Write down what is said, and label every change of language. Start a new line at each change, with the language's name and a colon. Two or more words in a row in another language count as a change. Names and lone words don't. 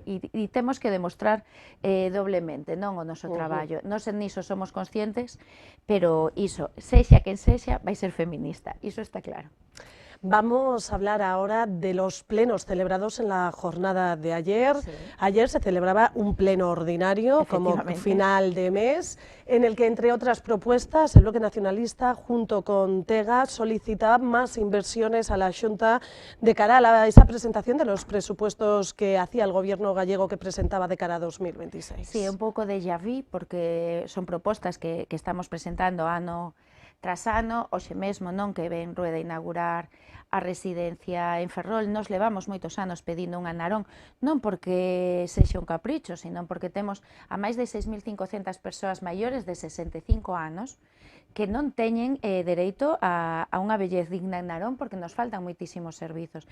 Galician: E temos que demostrar doblemente, non o noso traballo. Nos niso somos conscientes, pero iso, sexa quen sexa, vai ser feminista, iso está claro.
Spanish: Vamos a hablar ahora de los plenos celebrados en la jornada de ayer. Sí. Ayer se celebraba un pleno ordinario como final de mes, en el que, entre otras propuestas, el Bloque Nacionalista, junto con TEGA, solicitaba más inversiones a la Xunta de cara a esa presentación de los presupuestos que hacía el Gobierno gallego que presentaba de cara a 2026.
Galician: Sí, un pouco de vu, porque son propostas que estamos presentando ano tras ano, hoxe mesmo non que ven Rueda a inaugurar a residencia en Ferrol, nos levamos moitos anos pedindo unha Narón, non porque sexa un capricho, sino porque temos a máis de 6.500 persoas maiores de 65 anos que non teñen dereito a unha vellez digna en Narón porque nos faltan moitísimos servizos.